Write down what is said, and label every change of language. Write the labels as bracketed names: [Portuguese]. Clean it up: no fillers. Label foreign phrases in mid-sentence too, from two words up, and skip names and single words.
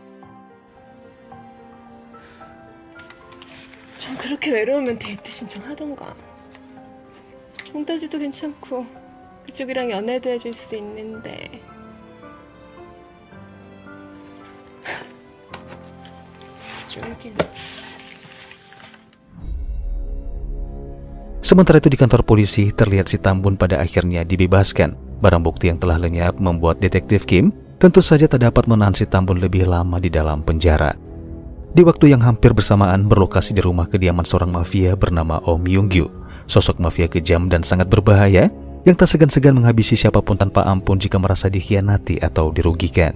[Korean] 전 그렇게 외로우면 데이트 신청하던가. 홍다지도 괜찮고 그쪽이랑 연애도 해줄 수 있는데. 쫄기는. [Indonesian] Sementara itu di kantor polisi terlihat si Tambun pada akhirnya dibebaskan. Barang bukti yang telah lenyap membuat detektif Kim tentu saja tak dapat menahan si Tambun lebih lama di dalam penjara. Di waktu yang hampir bersamaan berlokasi di rumah kediaman seorang mafia bernama Om Yunggyu, sosok mafia kejam dan sangat berbahaya yang tak segan-segan menghabisi siapapun tanpa ampun jika merasa dikhianati atau dirugikan.